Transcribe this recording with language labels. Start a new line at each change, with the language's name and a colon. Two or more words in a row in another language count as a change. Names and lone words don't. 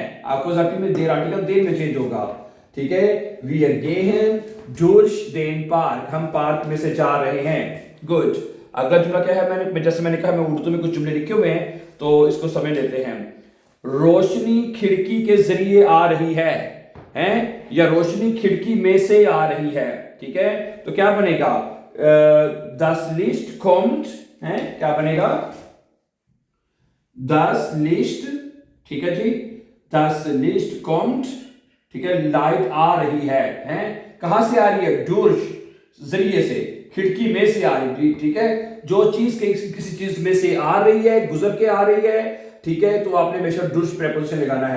Urdu: اکیوزیٹو میں
German: der Artikel den
Urdu: میں چینج ہوگا۔ ٹھیک ہے,
German: Wir gehen durch den Park,
Urdu: ہم پارک میں سے جا رہے ہیں. گڈ۔ اگلا جملہ کیا ہے? میں نے کہا میں اردو میں کچھ جملے لکھے ہوئے ہیں تو اس کو سمجھ لیتے ہیں. روشنی کھڑکی کے ذریعے آ رہی ہے، یا روشنی کھڑکی میں سے آ رہی ہے. ٹھیک ہے، تو کیا بنے گا?
German: Das Licht kommt,
Urdu: کیا بنے گا?
German: Das Licht,
Urdu: ٹھیک ہے جی,
German: Das Licht kommt।
Urdu: ٹھیک ہے، لائٹ آ رہی ہے، کہاں سے آ رہی ہے? ڈورش، ذریعے سے، کھڑکی میں سے آ رہی ہے. ٹھیک ہے، جو چیز کسی چیز میں سے آ رہی ہے، گزر کے آ رہی ہے، ٹھیک ہے، تو آپ نے ہمیشہ ڈورش پریپوزیشن لگانا ہے.